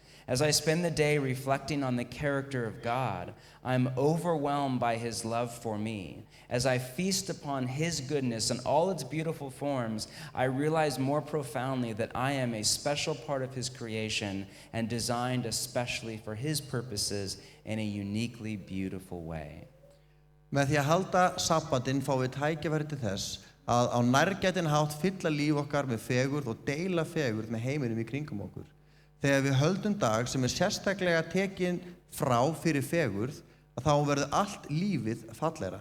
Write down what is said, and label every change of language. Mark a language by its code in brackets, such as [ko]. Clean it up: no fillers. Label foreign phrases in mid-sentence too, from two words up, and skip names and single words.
[en] As I spend the day reflecting on the character of God, I'm overwhelmed by his love for me. As I feast upon his goodness in all its beautiful forms, I realize more profoundly that I am a special part of his creation and designed especially for his purposes in a uniquely beautiful way. [is] Með því að halda sabbatinn fáum við tækifæri til þess að á nærgætinn hátt fylla líf okkar með fegurð og deila fegurð með heiminum í kringum okkur. Þegar við höldum dag sem sérstaklega tekinn frá fyrir fegurð, þá verður allt lífið fallegra.